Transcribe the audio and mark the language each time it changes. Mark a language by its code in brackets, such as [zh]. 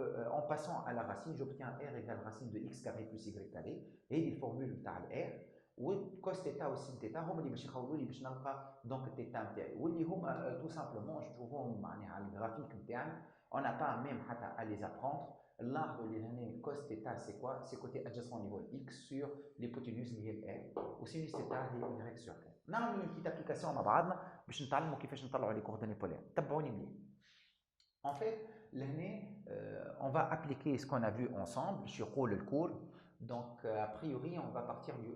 [fr] En passant à la racine j'obtiens r égale racine de x carré plus y carré. [ar] هذه الفورمول نتاع r والكوس تيتا والسين تيتا هما اللي باش يخولوا لي باش نلقى دونك التيتا نتاعي واللي هما تو سامبلومون نشوفوهم معناها على الجرافيك نتاعنا [fr] on n'a pas même [ar] حتى [fr] à les apprendre. L'arbre [ar] اللي هنا [fr] cos θ c'est quoi? C'est côté adjacent au niveau x sur l'hypoténuse [ar] اللي هي [fr] r [ar] وسينوس θ هي [fr] y sur r. [ar] نعملوا [fr] une petite application [ar] مع بعضنا باش نتعلموا كيفاش نطلعوا [fr] les coordonnées polaires. [ar] تبعوني مليح. [fr] En fait, l'année, on va appliquer ce qu'on a vu ensemble sur le cours. Donc, a priori, on va partir